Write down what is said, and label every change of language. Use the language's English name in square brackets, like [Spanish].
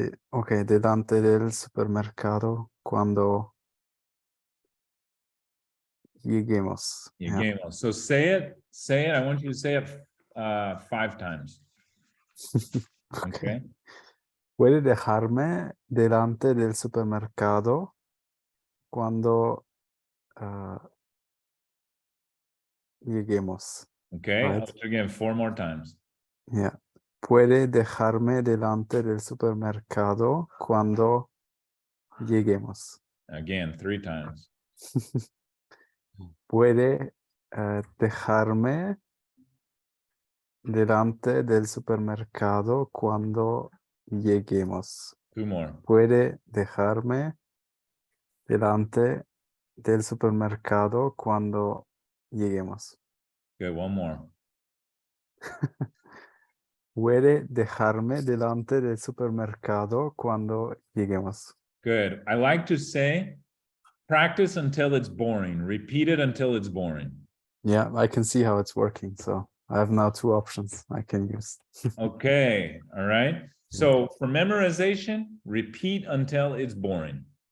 [Spanish] Okay, delante del supermercado cuando lleguemos. [English] Your Yeah. game. So say it. I want you to say it 5 times. Okay. [Spanish] Puede dejarme delante del supermercado cuando lleguemos. [English] Okay. Right. I'll do it again 4 more times. Yeah. [Spanish] Puede dejarme delante del supermercado cuando lleguemos. [English] Again 3 times. [Spanish] Puede dejarme delante del supermercado cuando lleguemos. [English] 2 more. [Spanish] Puede dejarme delante del supermercado cuando lleguemos. [English] Good. 1 more. [Spanish] Puede dejarme delante del supermercado cuando lleguemos. [English] Good. I like to say, practice until it's boring. Repeat it until it's boring. Yeah, I can see how it's working. So I have now 2 options I can use. Okay. All right. So for memorization, repeat until it's boring.